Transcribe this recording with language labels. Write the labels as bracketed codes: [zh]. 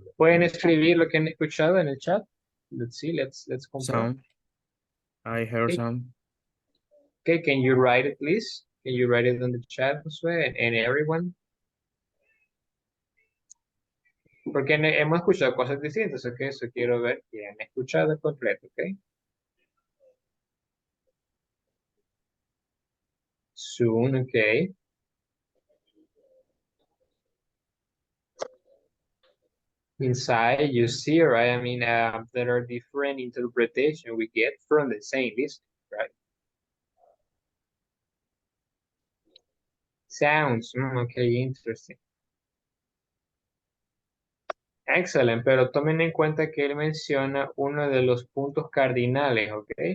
[es] ¿Pueden escribir lo que han escuchado en el chat? [en] Let's see, let's compare. Sound. I heard Okay. some. Okay, can you write it, please? Can you write it on the chat, Josué, and everyone? [es] Porque hemos escuchado cosas distintas, ok, eso quiero ver que han escuchado completo, ok. [en] Soon, ok. Inside, you see, right? I mean, there are different interpretations we get from the same list, right? Sounds, okay, interesting. [es] Excellent, pero tomen en cuenta que él menciona uno de los puntos cardinales, ¿ok?